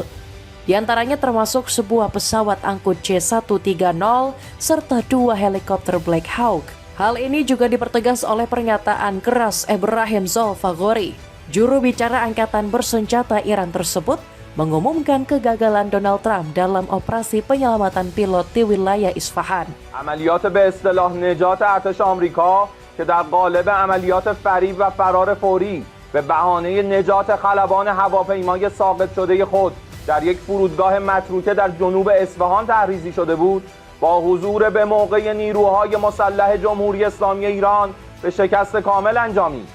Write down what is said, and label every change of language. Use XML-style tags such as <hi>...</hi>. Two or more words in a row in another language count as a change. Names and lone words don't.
<id>Di antaranya termasuk sebuah pesawat angkut C-130 serta dua helikopter Black Hawk. Hal ini juga dipertegas oleh pernyataan keras Ebrahim Zolfagori. Juru bicara Angkatan Bersenjata Iran tersebut mengumumkan kegagalan Donald Trump dalam operasi penyelamatan pilot di wilayah Isfahan.</id> <fa>عملیات به اصطلاح نجات ارتش آمریکا که در قالب عملیات فریب و فرار فوری به بهانه نجات خلبان هواپیمای ساقط شده خود در یک فرودگاه متروکه در جنوب اصفهان تحریزی شده بود با حضور به موقع نیروهای مسلح جمهوری اسلامی ایران به شکست کامل انجامید.</fa>